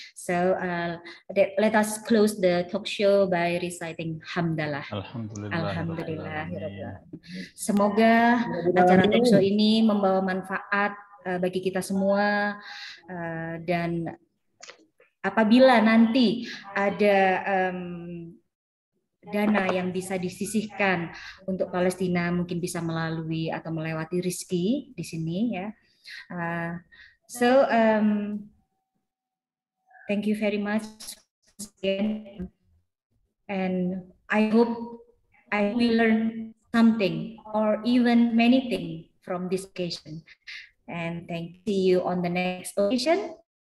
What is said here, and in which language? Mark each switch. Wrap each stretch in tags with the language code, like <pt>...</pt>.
<en>So let us close the talk show by reciting Hamdalah.</en> <ar>Alhamdulillah.</ar> <id>Semoga acara talk show ini membawa manfaat bagi kita semua dan apabila nanti ada dana yang bisa disisihkan untuk Palestina mungkin bisa melalui atau melewati rizki di sini ya.</id> <en>So thank you very much again, and I hope I will learn something or even many things from this occasion. And see you on the next occasion.</en>